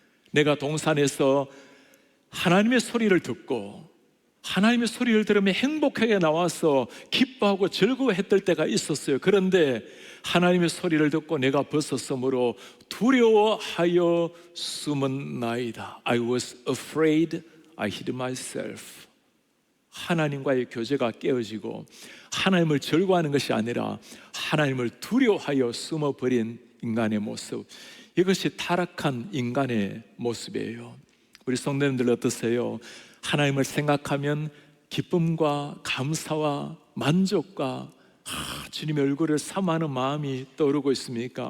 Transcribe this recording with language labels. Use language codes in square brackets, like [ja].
[ko] 내가 동산에서 하나님의 소리를 듣고 하나님의 소리를 들으며 행복하게 나와서 기뻐하고 즐거워했을 때가 있었어요. 그런데 하나님의 소리를 듣고 내가 벗었으므로 두려워하여 숨은 나이다. [en] I was afraid, I hid myself. [ko] 하나님과의 교제가 깨어지고 하나님을 즐거워하는 것이 아니라 하나님을 두려워하여 숨어버린 인간의 모습, 이것이 타락한 인간의 모습이에요. 우리 성도님들 어떠세요? 하나님을 생각하면 기쁨과 감사와 만족과 주님의 얼굴을 사모하는 마음이 떠오르고 있습니까?